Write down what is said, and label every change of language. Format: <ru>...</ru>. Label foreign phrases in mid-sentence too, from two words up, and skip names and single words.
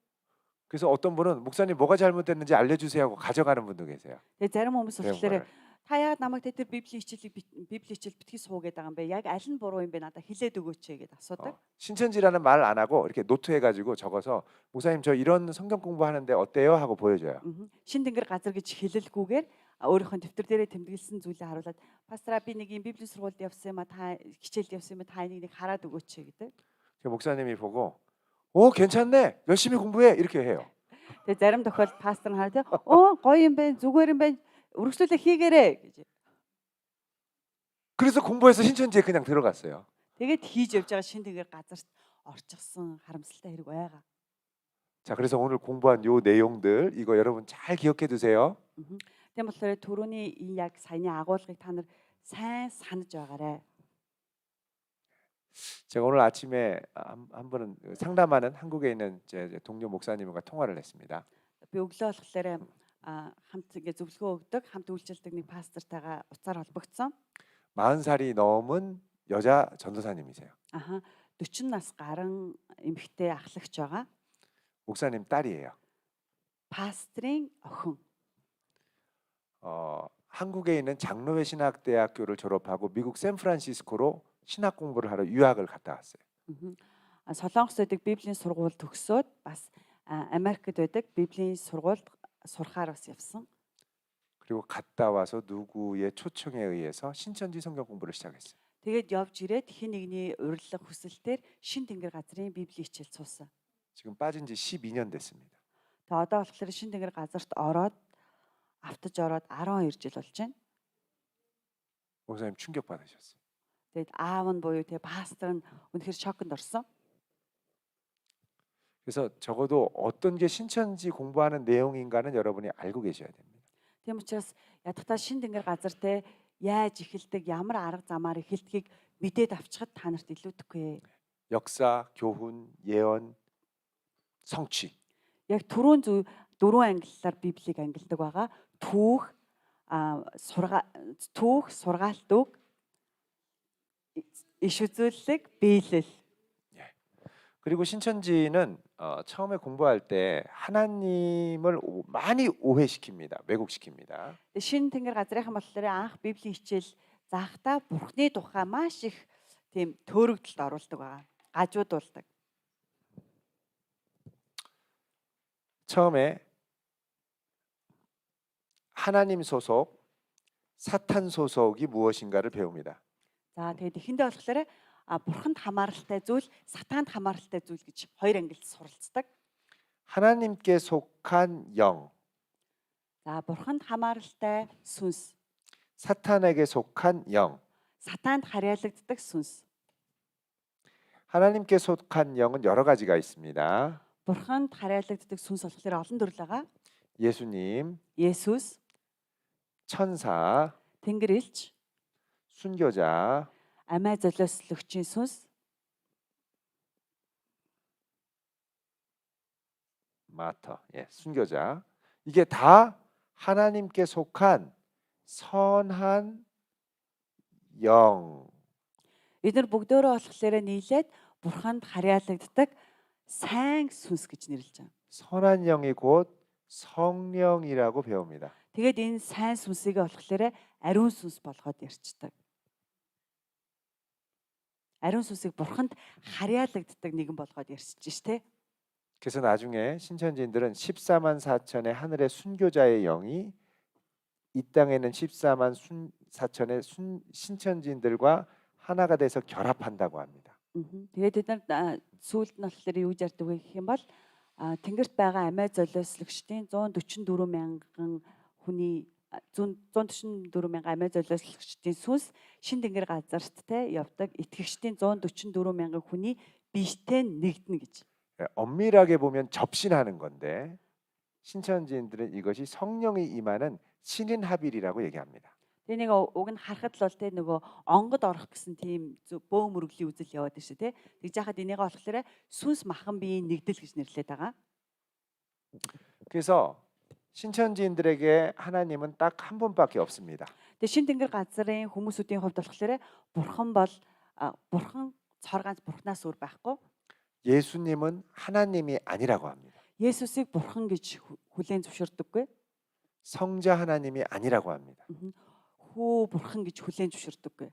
<ko>그래서 어떤 분은 목사님 뭐가 잘못됐는지 알려주세요 하고 가져가는 분도 계세요.</ko> <mn>Тэгээ зарим хүмүүс</mn> <ko>그런</ko> <mn>болохоор</mn> <ko>거를.</ko> <mn>та яагаад намайг тэр Библийн хичээл битгий суугээд байгаа юм бэ? Яг аль нь буруу юм бэ? Надад хэлээд өгөөч гэгээд асуудаг.</mn> <ko>신천지라는 말 안 하고 이렇게 노트해가지고 적어서 목사님 저 이런 성경 공부하는데 어때요 하고 보여줘요.</ko> <mn>Шин тэнгэр газар гэж хэлэлгүйгээр өөрийнхөө дэвтэр дээрээ тэмдэглэсэн зүйлээ харуулад пастраа би нэг юм Библийн сургуульд явсан юм а та хичээлд явсан юм а та энийг нэг хараад өгөөч гэдэг.</mn> <ko>그 목사님이 보고 괜찮네 열심히 공부해 이렇게 해요.</ko> <mn>Тэгээ зарим тохиолдолд пастор нь хараад гоё юм байна зүгээр юм байна үргэлжлүүлээ хийгээрэй гэж.</mn> <ko>그래서 공부해서 신천지에 그냥 들어갔어요.</ko> <mn>Тэгээд хийж явж байгаа шин тэнгэр газарт орчихсон харамсалтай хэрэг байгаа.</mn> <ko>자, 그래서 오늘 공부한 요 내용들 이거 여러분 잘 기억해 두세요.</ko> <mn>Тийм болохоор түрүүний энэ яг саяны агуулгыг та нар сайн санаж байгаарай.</mn> <ko>제가 오늘 아침에 한 번은 상담하는 한국에 있는 제 동료 목사님과 통화를 했습니다.</ko> <mn>Би өглөө болохоор хамт ингээ зөвлөгөө өгдөг, хамт үйлчлдэг нэг пастортайгаа уцаар холбогдсон.</mn> <ko>40살이 넘은 여자 전도사님이세요.</ko> <mn>Аха 40 нас гарan эмэгтэй ахлагч байгаа.</mn> <ko>목사님 딸이에요.</ko> <mn>Пастрын охин.</mn> <ko>한국에 있는 장로회 신학대학교를 졸업하고 미국 샌프란시스코로 신학 공부를 하러 유학을 갔다 왔어요.</ko> <mn>Солонгос байдаг Библийн сургууль төгсөөд бас Америкт байдаг Библийн сургуульд сурахаар бас явсан.</mn> <ko>그리고 갔다 와서 누구의 초청에 의해서 신천지 성경 공부를 시작했어요.</ko> <mn>Тэгээд явж ирээд хин нэгний урилга хүсэлтээр шин тэнгэр газрын Библийн хичээл суусан.</mn> <ko>지금 빠진 지 12년 됐습니다.</ko> <mn>Тэгээ одоо болохоор шин тэнгэр газарт ороод автаж ороод 12 жил болж байна.</mn> <ko>목사님 충격 받으셨어요.</ko> <mn>Тэгээд аав нь буюу тэгээ пастор нь үнэхээр шоконд орсон.</mn> <ko>그래서 적어도 어떤 게 신천지 공부하는 내용인가는 여러분이 알고 계셔야 됩니다.</ko> <mn>Тийм учраас ядахтаа шин тэнгэр газар те яаж эхэлдэг, ямар арга замаар эхэлдгийг мэдээд авчихад та нарт илүүдэхгүй.</mn> <ko>역사, 교훈, 예언, 성취.</ko> <mn>Яг түрүүн зөв дөрвөн ангиллаар Библийг ангилдаг байгаа. Түүх, сургаалт үг, иш үзүүлэлт, биелэл.</mn> <ko>그리고 신천지는 처음에 공부할 때 하나님을 많이 오해시킵니다. 왜곡시킵니다.</ko> <mn>Шин тэнгэр газрынхан болохоор анх Библийн хичээл заахта Бурхны тухай маш их тийм төөрөгдөлд оруулдаг байгаа. Гажуудуулдаг.</mn> <ko>처음에 하나님 소속, 사탄 소속이 무엇인가를 배웁니다.</ko> <mn>За тэгээд эхэндээ болохоор бурханд хамааралтай зүйл, сатаанд хамааралтай зүйл гэж хоёр ангилд суралцдаг.</mn> <ko>하나님께 속한 영,</ko> <mn>За бурханд хамааралтай сүнс,</mn> <ko>사탄에게 속한 영.</ko> <mn>сатаанд харьяалагддаг сүнс.</mn> <ko>하나님께 속한 영은 여러 가지가 있습니다.</ko> <mn>Бурханд харьяалагддаг сүнс болохоор олон төрөл байгаа.</mn> <ko>예수님,</ko> <mn>Есүс,</mn> <ko>천사,</ko> <mn>Тэнгэр элч,</mn> <ko>순교자,</ko> <mn>амиа золиослогчийн сүнс,</mn> <ko>마터, 순교자. 이게 다 하나님께 속한 선한 영.</ko> <mn>эдгээр бүгдөө болохоор нийлээд бурханд харьяалагддаг сайн сүнс гэж нэрлэж байна.</mn> <ko>선한 영이 곧 성령이라고 배웁니다.</ko> <mn>Тэгээд энэ сайн сүнсийг болохоор ариун сүнс болгоод ярьцдаг. Ариун сүнсийг бурханд харьяалагддаг нэгэн болгоод ярьж штэ.</mn> <ko>그래서 나중에 신천지인들은 14만 4천의 하늘의 순교자의 영이 이 땅에는 14만 4천의 신천지인들과 하나가 돼서 결합한다고 합니다.</ko> <mn>Тэгээд бид нар сүүлд нь болохоор юу ярьдаг вэ гэх юм бол тэнгэрт байгаа амиа золиослогчдын 144 мянган хүний 144 мянган амиа золиослогчдын сүнс шин тэнгэр газарт те явдаг итгэгчдийн 144 мянган хүний биетэй нэгдэнэ гэж.</mn> <ko>엄밀하게 보면 접신하는 건데 신천지인들은 이것이 성령이 임하는 신인합일이라고 얘기합니다.</ko> <mn>Тэгээ нэг уг нь харахад л бол те нөгөө онгод орох гэсэн тийм бөө мөрөглийн үзэл яваад шүү те. Тэгж яхад энийг болохоор сүнс махан биеийн нэгдэл гэж нэрлэдэг байгаа.</mn> <ko>그래서 신천지인들에게 하나님은 딱 한 분밖에 없습니다.</ko> <mn>Тэгээ шин тэнгэр газрын хүмүүсүүдийн хувьд болохоор бурхан цор ганц бурхнаас өөр байхгүй.</mn> <ko>예수님은 하나님이 아니라고 합니다.</ko> <mn>Есүсийг бурхан гэж хүлээн зөвшөөрдөггүй.</mn> <ko>성자 하나님이 아니라고 합니다.</ko> <mn>Хүү бурхан гэж хүлээн зөвшөөрдөггүй.</mn>